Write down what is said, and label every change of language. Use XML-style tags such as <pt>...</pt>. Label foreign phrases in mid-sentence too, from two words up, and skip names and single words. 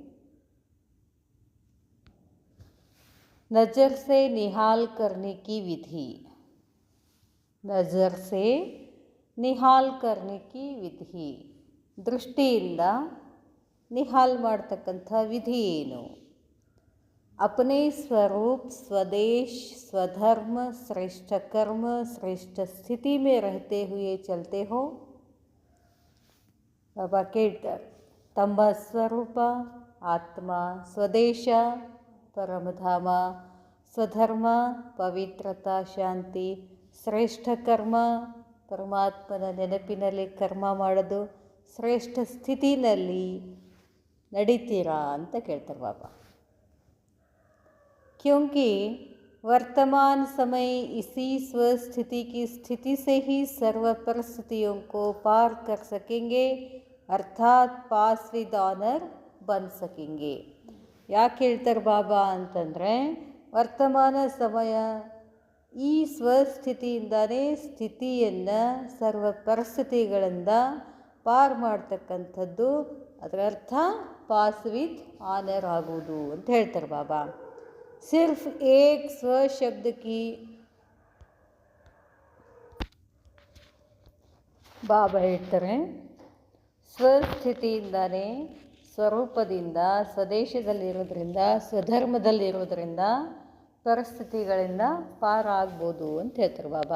<hi>नज़र से निहाल करने की विधि. नज़र से निहाल करने की विधि.</hi> <kn>ದೃಷ್ಟಿಯಿಂದ ನಿಹಾಲ್ ಮಾಡ್ತಕ್ಕಂಥ ವಿಧಿ ಏನು?</kn> <hi>अपने स्वरूप, स्वदेश, स्वधर्म, श्रेष्ठ कर्म, श्रेष्ठ स्थिति में रहते हुए चलते हो.</hi> <kn>बाबा ಕೇಳ್ತಾರೆ, ತಮ್ಮ ಸ್ವರೂಪ, ಆತ್ಮ, ಸ್ವದೇಶ, ಪರಮಧಾಮ, ಸ್ವಧರ್ಮ, ಪವಿತ್ರತಾ, ಶಾಂತಿ, ಶ್ರೇಷ್ಠ ಕರ್ಮ, ಪರಮಾತ್ಮನ ನೆನಪಿನಲ್ಲಿ ಕರ್ಮ ಮಾಡೋದು, ಶ್ರೇಷ್ಠ ಸ್ಥಿತಿನಲ್ಲಿ ನಡೀತೀರಾ ಅಂತ ಕೇಳ್ತಾರೆ ಬಾಬಾ.</kn> <hi>क्योंकि वर्तमान समय इसी स्वस्थिति की स्थिति से ही सर्व परिस्थितियों को पार कर सकेंगे, अर्थात</hi> <en>pass with honour</en> <hi>बन सकेंगे.</hi> <kn>ಯಾಕೆ ಹೇಳ್ತಾರೆ ಬಾಬಾ ಅಂತಂದರೆ, ವರ್ತಮಾನ ಸಮಯ ಈ ಸ್ವಸ್ಥಿತಿಯಿಂದನೇ ಸ್ಥಿತಿಯನ್ನು ಸರ್ವ ಪರಿಸ್ಥಿತಿಗಳಿಂದ ಪಾರ್ ಮಾಡ್ತಕ್ಕಂಥದ್ದು. ಅದರ ಅರ್ಥ</kn> <en>pass with honour</en> <kn>ಆಗುವುದು ಅಂತ ಹೇಳ್ತಾರೆ ಬಾಬಾ.</kn> <hi>सिर्फ एक स्व शब्द की</hi> <kn>ಬಾಬಾ ಹೇಳ್ತಾರೆ, ಸ್ವಸ್ಥಿತಿಯಿಂದನೇ, ಸ್ವರೂಪದಿಂದ, ಸ್ವದೇಶದಲ್ಲಿರೋದ್ರಿಂದ, ಸ್ವಧರ್ಮದಲ್ಲಿರೋದ್ರಿಂದ ಪರಿಸ್ಥಿತಿಗಳಿಂದ ಪಾರಾಗ್ಬೋದು ಅಂತ ಹೇಳ್ತಾರೆ ಬಾಬಾ.</kn>